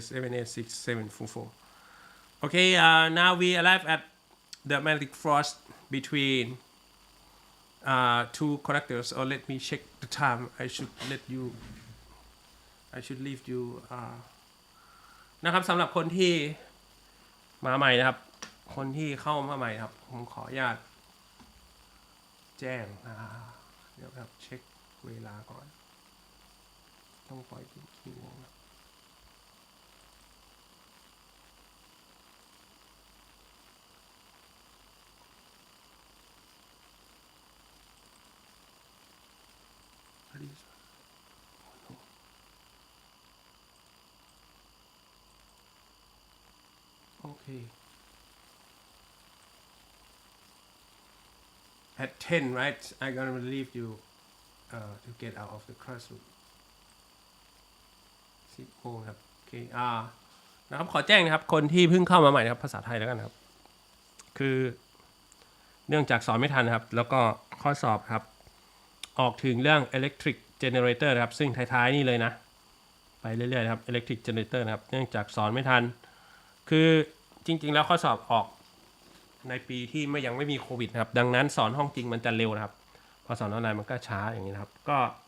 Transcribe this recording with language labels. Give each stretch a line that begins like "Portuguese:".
English: 786,744. Okay, now we arrive at the magnetic force between two conductors. Or let me check the time. I should leave you
Thai: นะครับสำหรับคนที่มาใหม่นะครับคนที่เข้ามาใหม่ครับผมขออนุญาตแจ้งเดี๋ยวครับเช็คเวลาก่อนต้องปล่อยกี่โมงครับ
English: Okay. At 10, right? I'm gonna leave you to get out of the classroom.
Thai: 10 โมงครับโอเคนะครับขอแจ้งนะครับคนที่เพิ่งเข้ามาใหม่นะครับภาษาไทยแล้วกันครับคือเนื่องจากสอนไม่ทันนะครับแล้วก็ข้อสอบครับออกถึงเรื่อง electric generator นะครับซึ่งท้ายๆนี่เลยนะไปเรื่อยๆครับ electric generator นะครับเนื่องจากสอนไม่ทันคือจริงๆแล้วข้อสอบออกในปีที่ยังไม่มีโควิดนะครับดังนั้นสอนห้องจริงมันจะเร็วนะครับพอสอนออนไลน์มันก็ช้าอย่างนี้นะครับก็